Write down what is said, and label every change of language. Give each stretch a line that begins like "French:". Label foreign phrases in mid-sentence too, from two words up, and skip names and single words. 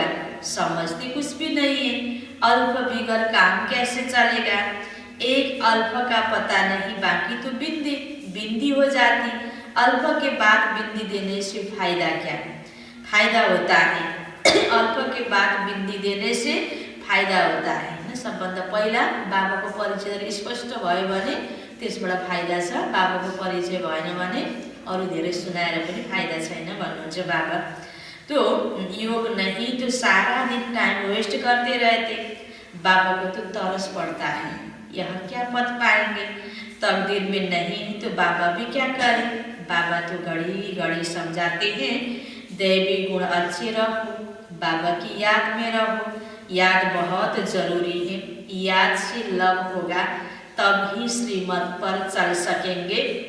Hindi: समझते कुछ भी नहीं है, अल्प बिगड़ काम कैसे चलेगा। एक अल्प का पता नहीं, बाकी तो बिंदी हो जाती। अल्प के बाद बिंदी देने से फायदा क्या, फायदा होता है। अल्प के बाद बिंदी देने से फायदा होता है।
Nepali: होइन। सबभन्दा पहिला बाबाको परिचय स्पष्ट भयो भने त्यसबाट फाइदा छ, बाबाको परिचय भएन भने अरू धेरै सुनाएर पनि फाइदा छैन भन्नुहुन्छ बाबा।
Hindi: तो योग नहीं तो सारा दिन टाइम वेस्ट करते रहते, बाबा को तो तरस पड़ता है, यह क्या पद पाएंगे, तकदीर में नहीं तो बाबा भी क्या करें। बाबा तो घड़ी घड़ी समझाते हैं दैवी गुण अच्छे रहो, बाबा की याद में रहो, याद बहुत जरूरी है, याद से लव होगा तब ही श्रीमत पर चल सकेंगे।